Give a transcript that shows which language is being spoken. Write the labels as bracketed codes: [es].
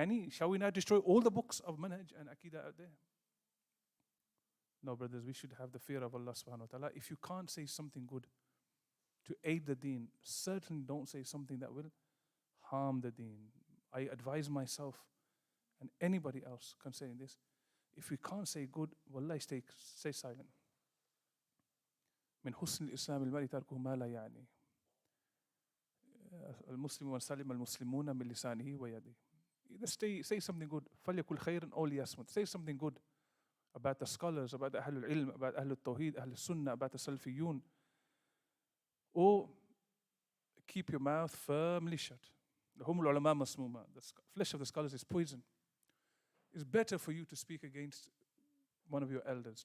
[en] Shall we now destroy all the books of manhaj and aqidah out there? No, brothers, we should have the fear of Allah subhanahu wa ta'ala. If you can't say something good to aid the deen, certainly don't say something that will harm the deen. I advise myself and anybody else concerning this. If we can't say good, wallahi, stay silent. [ar] من حسن الإسلام المرء تركه ما لا يعني المسلم من سلم المسلمون من لسانه ويده. [en] Either say something good. [ar] فليكن خيرا أو ليصمت. [en] Say something good about the scholars, about the Ahlul Ilm, about Ahlul Tawheed, Ahlul Sunnah, about the Salafiyun. Or keep your mouth firmly shut. The ulama masmuma. The flesh of the scholars is poison. It's better for you to speak against one of your elders.